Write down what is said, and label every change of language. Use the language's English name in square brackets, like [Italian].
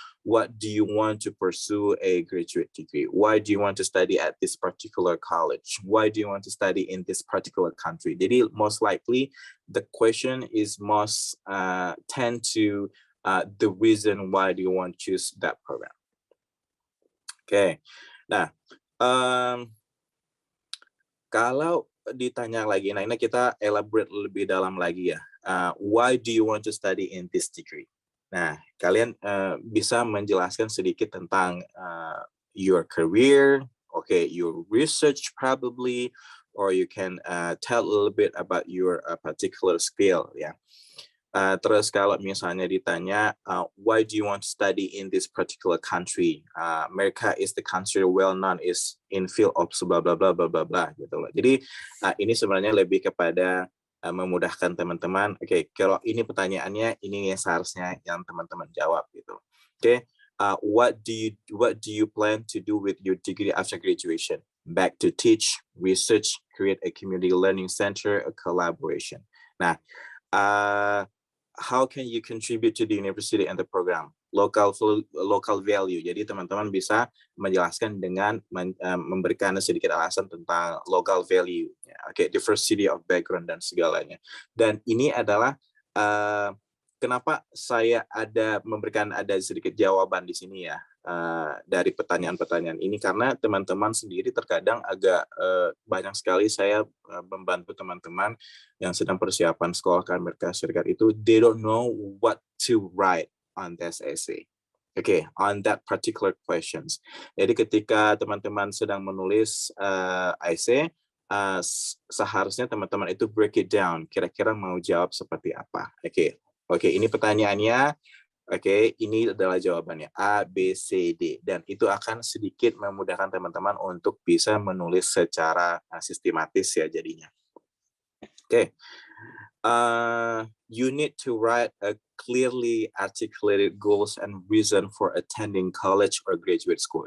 [English] What do you want to pursue a graduate degree? Why do you want to study at this particular college? Why do you want to study in this particular country? [Indonesian] Jadi [English] most likely the question is most tend to the reason why do you want to choose that program. Okay. [Indonesian] Nah, kalau ditanya lagi, nah ini kita elaborate lebih dalam lagi ya. [English] Why do you want to study in this degree? [Indonesian] Nah, kalian bisa menjelaskan sedikit tentang [English] your career, okay, your research probably, or you can tell a little bit about your particular skill, ya. [Indonesian] Terus kalau misalnya ditanya, [English] why do you want to study in this particular country? America is the country well known is in field of blah blah blah blah blah blah [Indonesian] gitu loh. Jadi ini sebenarnya lebih kepada memudahkan teman-teman. Oke, kalau ini pertanyaannya ini yang seharusnya yang teman-teman jawab gitu. [English] Oke, what do you plan to do with your degree after graduation? Back to teach, research, create a community learning center, a collaboration. Nah, how can you contribute to the university and the program? [Indonesian] local value. Jadi teman-teman bisa menjelaskan dengan memberikan sedikit alasan tentang local value, oke, [English] diversity of background [Indonesian] dan segalanya. Dan ini adalah kenapa saya memberikan sedikit jawaban di sini ya dari pertanyaan-pertanyaan ini, karena teman-teman sendiri terkadang agak banyak sekali saya membantu teman-teman yang sedang persiapan sekolah ke Amerika Serikat itu, [English] they don't know what to write on this essay. Okay, on that particular questions. [Indonesian] Jadi ketika teman-teman sedang menulis essay, seharusnya teman-teman itu [English] break it down, [Indonesian] kira-kira mau jawab seperti apa. Oke, ini pertanyaannya. Oke, ini adalah jawabannya A, B, C, D. Dan itu akan sedikit memudahkan teman-teman untuk bisa menulis secara sistematis ya jadinya. Oke. [English] You need to write a clearly articulated goals and reason for attending college or graduate school.